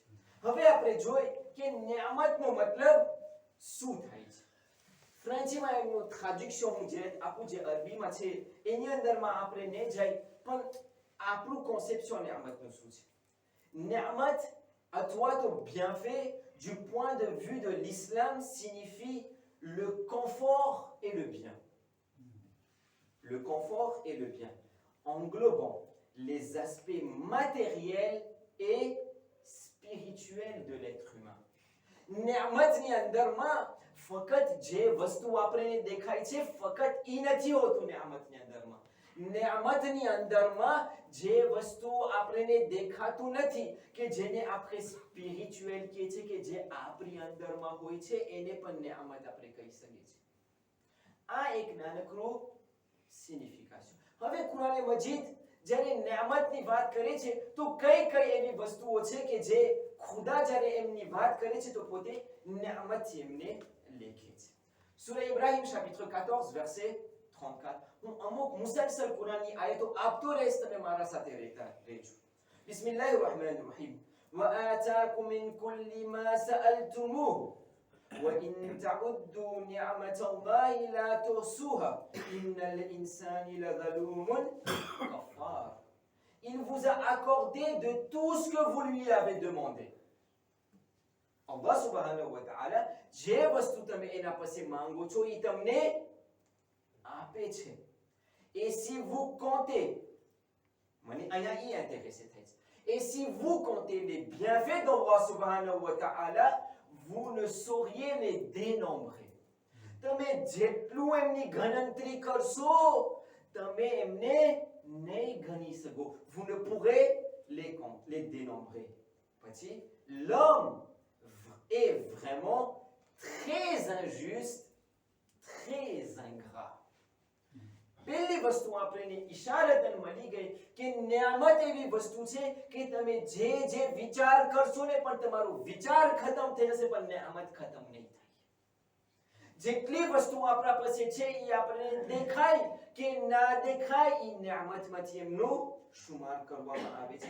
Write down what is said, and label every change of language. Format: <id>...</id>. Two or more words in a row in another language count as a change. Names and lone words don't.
<gu>હવે આપણે જોઈ કે નિયામતનો મતલબ શું થાય છે. ફ્રાન્સીમાં એમનું traduction હું જે આપું જે અરબીમાં છે એની અંદરમાં આપણે ન જાય, પણ આપણું conception નિયામતનું શું છે? નિયામત અથવા તો</gu> <fr>bienfait du point de vue de l'islam signifie le confort et le bien. Le confort et le bien, englobant les aspects matériels et spirituels de l'être humain.</fr> <gu>નિયામતની અંદરમાં ફક્ત જે વસ્તુ આપણને દેખાય છે ફક્ત ઈ નથી હોતું. નિયામતની અંદરમાં જે વસ્તુ આપણને દેખાતું નથી કે જેને આપણે સ્પિરિચ્યુઅલ કહે છે કે જે આપણી અંદરમાં હોય છે એને પણ નિયામત આપણે કહી શકીએ છીએ. આ એક નાનકડું સિગ્નિફિકેશન. હવે કુરાન મજીદ જ્યારે નિયામતની વાત કરે છે તો કઈ એવી વસ્તુઓ છે કે જે ખુદા જ્યારે એમની વાત કરે છે તો પોતે નિયામતથી એમને લેખે છે.</gu> <fr>સૂરા ઇબ્રાહિમ chapitre 14 verset 34.</fr> <gu>હું અમુક મુસલસલ કુરાનની આયતો આપતો રહીશ, તમે મારા સાથે રહેતા રહેજો.</gu> <ar>بسم الله الرحمن الرحيم. وآتاكم من كل ما سألتموه وإن تعدوا نعمة الله لا تحصوها إن الإنسان لظلوم كفار.</ar> <fr>Il vous a accordé de tout ce que vous lui avez demandé.</fr> <ar>الله سبحانه وتعالى</ar> <gu>જે વસ્તુ તમે એના પાસે માંગો છો એ તમને આપે કહે છે</gu> <fr>et si vous comptez,</fr> <gu>મને અહીંયા ઈ intéressé થાય છે,</gu> <fr>et si vous comptez les bienfaits d'Allah</fr> <ar>سبحانه وتعالى,</ar> <fr>vous ne sauriez les dénombrer.</fr> <gu>તમે જેટલું એમની ગણતરી કરશો તમે એમને નહીં ગણી શકો.</gu> <fr>vous ne pourrez les dénombrer. પછી l'homme est vraiment très injuste, très ingrat.</fr> <gu>પહેલી વસ્તુ આપણને ઇશારતન મળી ગઈ કે નિયામત એવી વસ્તુ છે કે તમે જે જે વિચાર કરશો ને પણ તમારો વિચાર ખતમ થઈ જશે પણ નિયામત ખતમ નહીં થાય. જેટલી વસ્તુ આપણા પાસે છે એ આપણને દેખાય કે ના દેખાય એ નિયામતમાંથી એમનું શુમાર કરવામાં આવે છે.</gu>